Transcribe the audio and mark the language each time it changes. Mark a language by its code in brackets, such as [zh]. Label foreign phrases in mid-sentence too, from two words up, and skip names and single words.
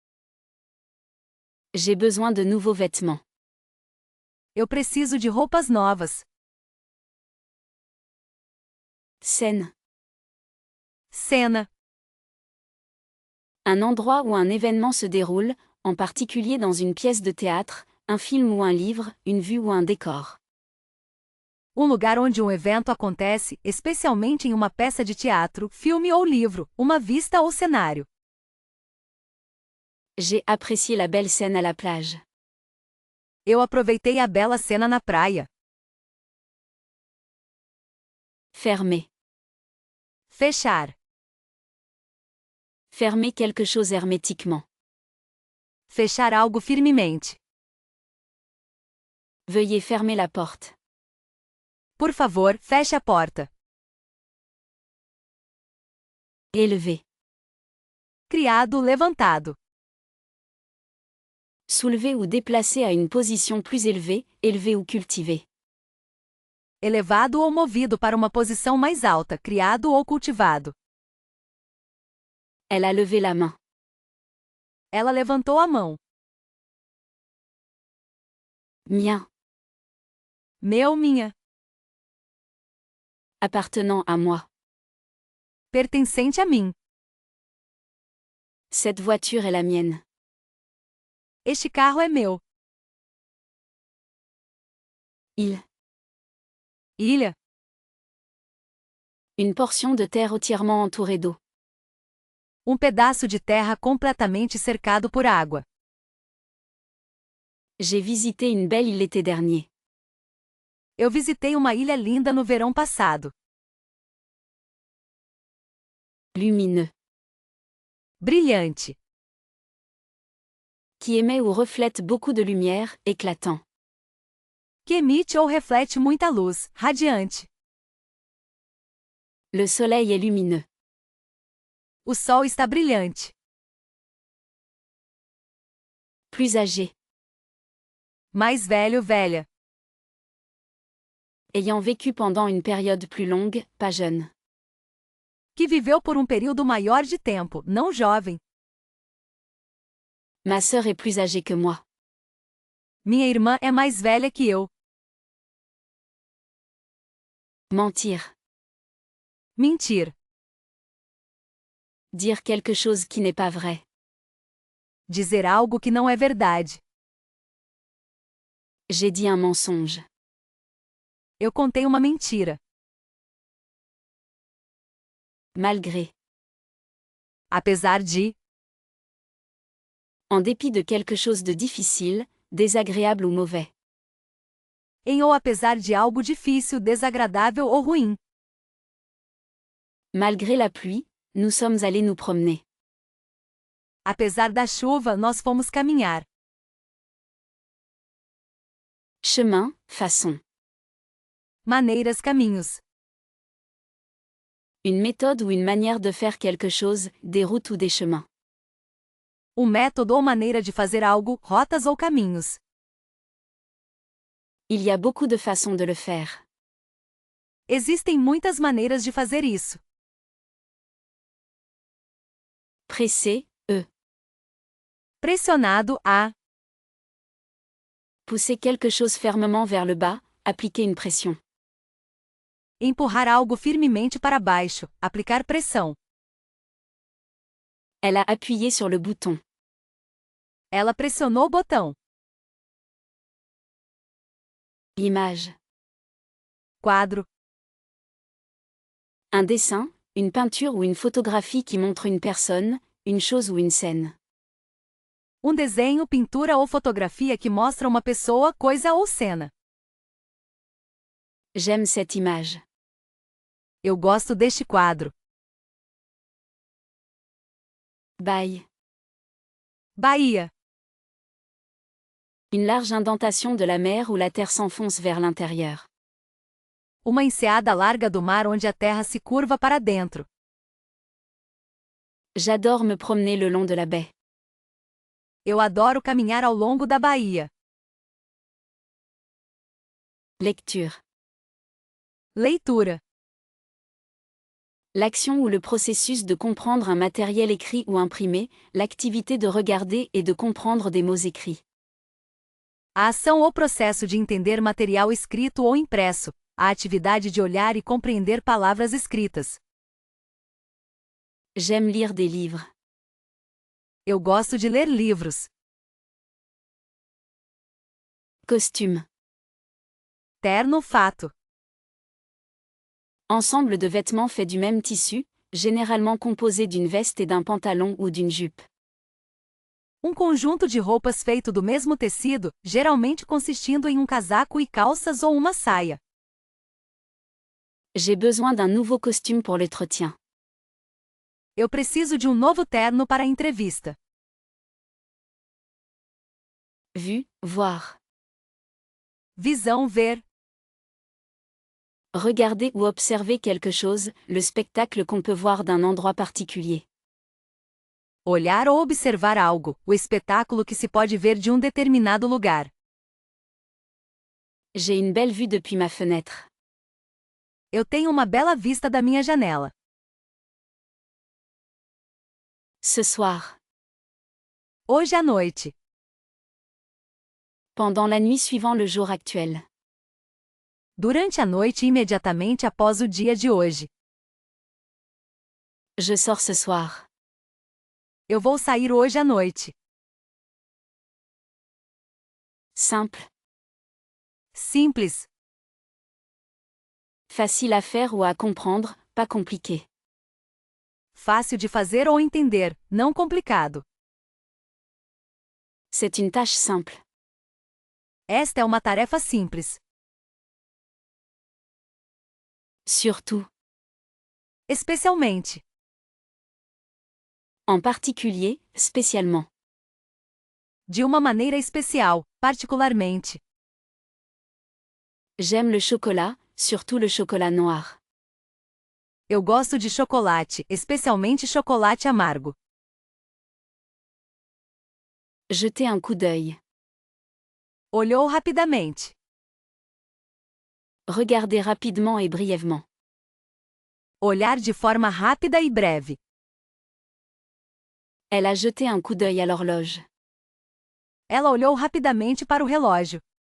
[fr] J'ai besoin de nouveaux vêtements. [pt] Eu preciso de roupas novas. [fr] Scène. [pt] Cena. [fr] Un endroit où un événement se déroule, en particulier dans une pièce de théâtre, un film ou un livre, une vue ou un décor. [pt] Um lugar onde um evento acontece, especialmente em uma peça de teatro, filme ou livro, uma vista ou cenário. [fr] J'ai apprécié la belle scène à la plage. [pt] Eu aproveitei a bela cena na praia. [fr] Fermer. [pt] Fechar. [fr] Fermer quelque chose hermétiquement. [pt] Fechar algo firmemente. [fr] Veuillez fermer la porte. [pt] Por favor, feche a porta. [fr] Élever. [pt] Criado, levantado. [fr] Soulever ou déplacer à une position plus élevée, élever ou cultiver. [pt] Elevado ou movido para uma posição mais alta, criado ou cultivado. [fr] Elle a levé la main. [pt] Ela levantou a mão. [fr] Mien. [pt] Meu, minha. [fr] Appartenant à moi. [pt] Pertencente a mim. [fr] Cette voiture est la mienne. [pt] Este carro é meu. [fr] Il. [pt] Ilha. [fr] Une portion de terre entièrement entourée d'eau. [pt] Um pedaço de terra completamente cercado por água. [fr] J'ai visité une belle île l'été dernier. [pt] Eu visitei uma ilha linda no verão passado. [fr] Lumineux. [pt] Brilhante. [fr] Qui émet ou reflète beaucoup de lumière, éclatant. [pt] Que emite ou reflete muita luz, radiante. [fr] Le soleil est lumineux. [pt] O sol está brilhante. [fr] Plus âgé. [pt] Mais velho, velha. [fr] Ayant vécu pendant une période plus longue, pas jeune. [pt] Que viveu por período maior de tempo, não jovem. [fr] Ma sœur est plus âgée que moi. [pt] Minha irmã é mais velha que eu. [fr] Mentir. [pt] Mentir. [fr] Dire quelque chose qui n'est pas vrai. [pt] Dizer algo que não é verdade. [fr] J'ai dit un mensonge. [pt] Eu contei uma mentira. [fr] Malgré. [pt] Apesar de. [fr] En dépit de quelque chose de difficile, désagréable ou mauvais. [pt] Em ou apesar de algo difícil, desagradável ou ruim. [fr] Malgré la pluie, nous sommes allés nous promener. [pt] Apesar da chuva, nós fomos caminhar. [fr] Chemin, façon. [pt] Maneiras, caminhos. [fr] Une méthode ou une manière de faire quelque chose, des routes ou des chemins. [pt] Método ou maneira de fazer algo, rotas ou caminhos. [fr] Il y a beaucoup de façons de le faire. [pt] Existem muitas maneiras de fazer isso. [fr] Presser, [pt] Pressionado, a. [fr] Pousser quelque chose fermement vers le bas, appliquer une pression. [pt] Empurrar algo firmemente para baixo, aplicar pressão. [fr] Elle a appuyé sur le bouton. [pt] Ela pressionou o botão. [fr] Image. [pt] Quadro. [fr] Un dessin, une peinture ou une photographie qui montre une personne, une chose ou une scène. [pt] Desenho, pintura ou fotografia que mostra uma pessoa, coisa ou cena. [fr] J'aime cette image. [pt] Eu gosto deste quadro. [fr] Baille. [pt] Baía. [fr] Une large indentation de la mer où la terre s'enfonce vers l'intérieur. [pt] Uma enseada larga do mar onde a terra se curva para dentro. [fr] J'adore me promener le long de la baie. [pt] Eu adoro caminhar ao longo da baía. [fr] Lecture. [pt] Leitura. [fr] L'action ou le processus de comprendre un matériel écrit ou imprimé, l'activité de regarder et de comprendre des mots écrits. [pt] A ação ou processo de entender material escrito ou impresso, a atividade de olhar e compreender palavras escritas. [fr] J'aime lire des livres. [pt] Eu gosto de ler livros. [fr] Costume. [pt] Terno, fato. [fr] Ensemble de vêtements faits du même tissu, généralement composé d'une veste et d'un pantalon ou d'une jupe. [pt] Conjunto de roupas feito do mesmo tecido, geralmente consistindo em casaco e calças ou uma saia. [fr] J'ai besoin d'un nouveau costume pour l'entretien. [pt] Eu preciso de novo terno para a entrevista. [fr] Vue, voir. [pt] Visão, ver. [fr] Regarder ou observer quelque chose, le spectacle qu'on peut voir d'un endroit particulier. [pt] Olhar ou observar algo, o espetáculo que se pode ver de determinado lugar. [fr] J'ai une belle vue depuis ma fenêtre. [pt] Eu tenho uma bela vista da minha janela. [fr] Ce soir. [pt] Hoje à noite. [fr] Pendant la nuit suivant le jour actuel. [pt] Durante a noite imediatamente após o dia de hoje. [fr] Je sors ce soir. [pt] Eu vou sair hoje à noite. [fr] Simple. [pt] Simples. [fr] Facile à faire ou à comprendre, pas compliqué. [pt] Fácil de fazer ou entender, não complicado. [fr] C'est une tâche simple. [pt] Esta é uma tarefa simples. [fr] Surtout. [pt] Especialmente. [fr] En particulier, spécialement. [pt] De uma maneira especial, particularmente. [fr] J'aime le chocolat, surtout le chocolat noir. [pt] Eu gosto de chocolate, especialmente chocolate amargo. [fr] Jeter un coup d'œil. [pt] Olhou rapidamente. [fr] Regarder rapidement et brièvement. [pt] Olhar de forma rápida e breve. [fr] Elle a jeté un coup d'œil à l'horloge. [pt] Ela olhou rapidamente para o relógio.